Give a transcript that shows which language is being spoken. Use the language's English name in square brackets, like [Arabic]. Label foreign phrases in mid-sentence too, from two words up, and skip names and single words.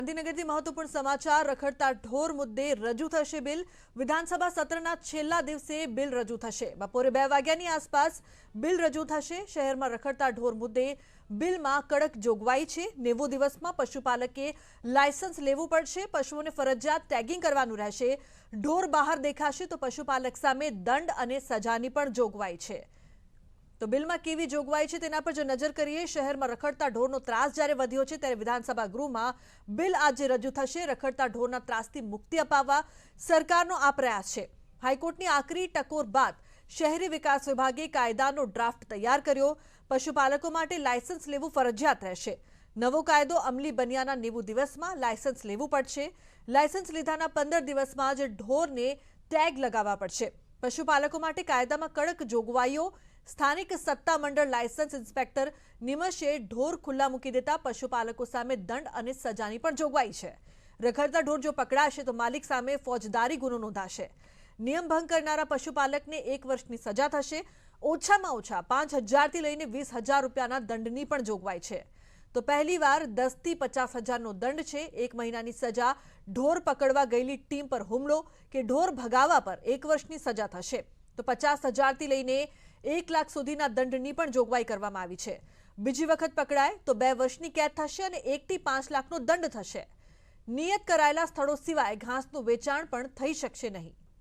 [Gujarati] ગાંધીનગરથી મહત્વપૂર્ણ સમાચાર રખડતા ઢોર મુદ્દે રજૂ થશે બિલ વિધાનસભા સત્રના છેલ્લા દિવસે બિલ રજૂ થશે બપોરે 2 વાગ્યાની આસપાસ બિલ રજૂ થશે શહેરમાં રખડતા ઢોર મુદ્દે બિલમાં કડક જોગવાઈ છે 90 દિવસમાં પશુપાલકે લાયસન્સ લેવું પડશે પશુઓને ફરજિયાત ટેગિંગ કરવાનું રહેશે ઢોર બહાર દેખાશે તો પશુપાલક સામે દંડ અને સજાની પણ જોગવાઈ છે તો બિલમાં કેવી જોગવાઈ છે તેના પર જો નજર કરીએ શહેરમાં રખડતા ઢોરનો ત્રાસ જ્યારે વધ્યો છે ત્યારે વિધાનસભા ગૃહમાં બિલ આજ રજૂ થશે રખડતા ઢોરના ત્રાસથી મુક્તિ અપાવવા સરકારનો આ પ્રયાસ છે હાઈકોર્ટની આખરી ટકોર બાદ શહેરી વિકાસ વિભાગે કાયદાનો ડ્રાફ્ટ તૈયાર કર્યો પશુપાલકો માટે લાયસન્સ લેવું ફરજિયાત રહેશે નવો કાયદો અમલી બન્યાના 90 દિવસમાં લાયસન્સ લેવું પડશે લાયસન્સ લીધાના 15 દિવસમાં જ ઢોરને ટેગ લગાવવા પડશે પશુપાલકો માટે કાયદામાં કડક જોગવાઈઓ સ્થાનિક સત્તા મંડળ લાયસન્સ ઇન્સ્પેક્ટર નીમશે ઢોર ખુલ્લા મૂકી દેતા પશુપાલકો સામે દંડ અને સજાની પણ જોગવાઈ છે રખડતા ઢોર જો પકડાશે તો માલિક સામે ફોજદારી ગુનો નોંધાશે નિયમ ભંગ કરનારા પશુપાલકને 1 વર્ષની સજા થશે ઓછામાં ઓછા 5,000 થી લઈને 20,000 રૂપિયાના દંડની પણ જોગવાઈ છે તો પહેલીવાર 10 થી 50,000 નો દંડ છે 1 મહિનાની સજા ઢોર પકડવા ગયેલી ટીમ પર હુમલો કે ઢોર ભગાવવા પર 1 વર્ષની સજા થશે તો 50,000 થી લઈને 1 લાખ સુધીના દંડની પણ જોગવાઈ કરવામાં આવી છે બીજી વખત પકડાય તો 2 વર્ષની કેદ થશે અને 1 થી 5 લાખનો દંડ થશે નિયત કરાયેલા સ્થળો સિવાય ઘાસનું વેચાણ પણ થઈ શકશે નહીં